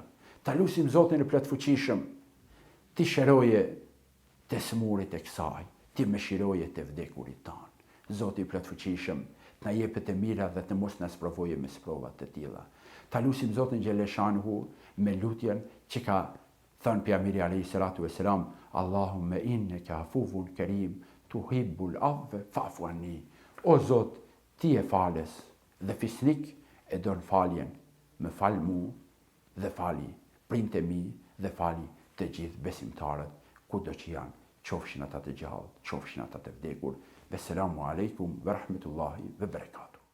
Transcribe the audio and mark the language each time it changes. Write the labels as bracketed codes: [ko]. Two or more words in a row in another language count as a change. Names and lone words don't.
[sq] Ta lutim Zotin e plotfuqishëm ti shëroje të smurit e kësaj, ti mëshiroje të vdekurit tanë. Zoti i plotfuqishëm të na jepet të mira dhe të mos na sprovojë me sprova të tilla. Ta lutim Zotin xhaleshanuhu me lutjen që ka thënë pejgamberi [ar] عليه الصلاة والسلام, اللهم إنك عفو كريم تحب العفو فاعف عني. [sq] O Zot, ti e falës dhe fisnik e don faljen, më fal mu dhe fali prindë e mi dhe fali të gjithë besimtarët kudo që janë, qofshin ata të gjallë, qofshin ata të vdekur. [ar] والسلام عليكم ورحمة الله وبركاته.